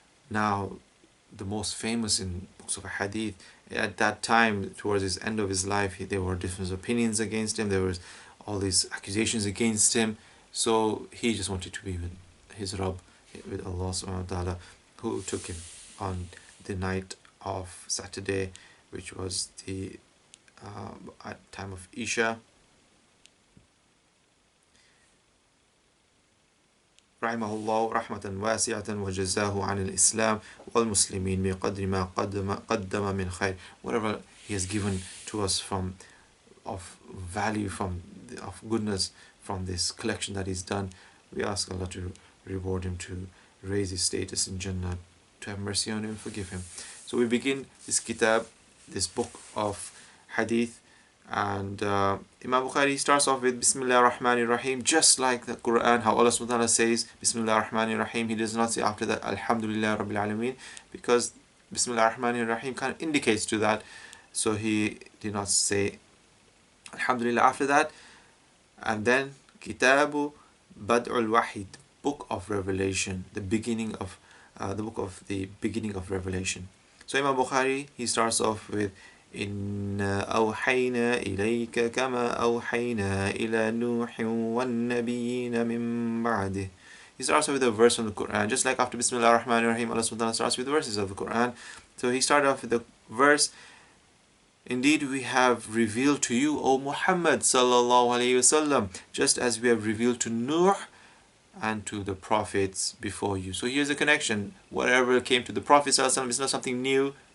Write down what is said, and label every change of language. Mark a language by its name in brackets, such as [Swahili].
[English] now the most famous in books of hadith, at that time, towards his end of his life, there were different opinions against him, there was all these accusations against him, so he just wanted to be with his Rabb, with Allah subhanahu wa ta'ala, who took him on the night of Saturday, which was the at time of Isha. [Arabic] رحمه الله رحمة واسعة وجزاه عن الإسلام والمسلمين بقدر ما قدم من خير. [English] Whatever he has given to us of value, of goodness from this collection that he's done, we ask Allah to reward him, to raise his status in Jannah, to have mercy on him, forgive him. So we begin this kitab, this book of hadith, and Imam Bukhari starts off with Bismillah ar-Rahman ar-Rahim, just like the Quran, how Allah subhanahu wa ta'ala says Bismillah ar-Rahman ar-Rahim. He does not say after that Alhamdulillah Rabbil Alameen, because Bismillah ar-Rahman ar-Rahim kind of indicates to that, so he did not say Alhamdulillah after that. And then Kitabu Bad'ul Wahid, book of revelation, the beginning of the book of the beginning of revelation. So Imam Bukhari, he starts off with [Arabic] إِنَّا أَوْحَيْنَا إِلَيْكَ كَمَا أَوْحَيْنَا إِلَى نُوحٍ وَالنَّبِيِّينَ مِن بَعْدِهِ. [English] He starts off with a verse from the Quran, just like after Bismillah ar-Rahman ar-Rahim, Allah subhanahu wa ta'ala starts with verses of the Quran. So he started off with the verse, indeed we have revealed to you, O Muhammad sallallahu alayhi wasallam, just as we have revealed to Nuh and to the prophets before you. So here's a connection. Whatever came to the Prophet sallallahu alayhi wasallam is not something new.